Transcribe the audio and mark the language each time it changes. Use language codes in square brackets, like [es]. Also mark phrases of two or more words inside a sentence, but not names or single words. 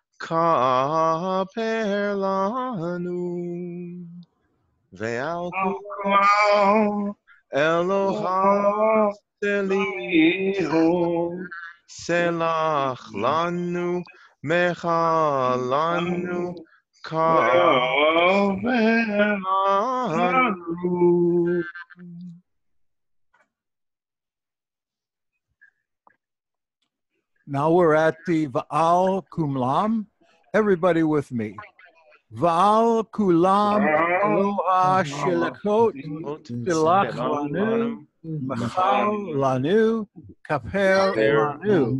[he] כפר לנו ועל כולם אלוה סליחות סלח לנו מחל לנו [en] Now we're at the [he] ועל כולם. [en] Everybody with me. [he] ועל כולם אלוה סליחות סלח לנו מחל לנו כפר לנו.